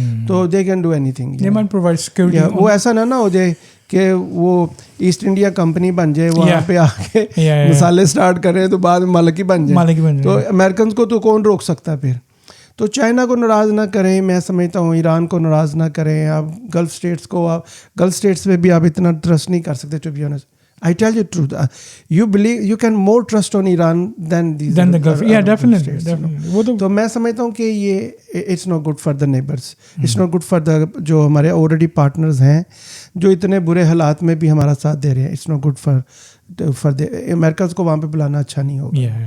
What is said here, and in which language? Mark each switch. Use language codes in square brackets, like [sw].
[ur] تو [en] They can do anything. [ur] وہ ایسا نہ ہو جائے کہ وہ ایسٹ انڈیا کمپنی بن جائے, وہاں پہ آ کے مسالے اسٹارٹ کریں تو بعد میں مالک ہی بن جائے. تو امریکنس کو تو کون روک سکتا ہے پھر. تو چائنا کو ناراض نہ کریں, میں سمجھتا ہوں ایران کو ناراض نہ کریں. آپ گلف اسٹیٹس گلف اسٹیٹس پہ بھی آپ اتنا ٹرسٹ نہیں کر سکتے. [en] To be honest, I tell you truth. You can more trust on Iran than the Gulf. Yeah, definitely. [ur] تو میں سمجھتا ہوں کہ یہ [en] it's not good for the neighbors. It's not good for the [ur] جو ہمارے already partners ہیں جو اتنے برے حالات میں بھی ہمارا ساتھ دے رہے ہیں. [en] It's not good for the Americans [ur] کو وہاں پہ بلانا اچھا نہیں ہوگا.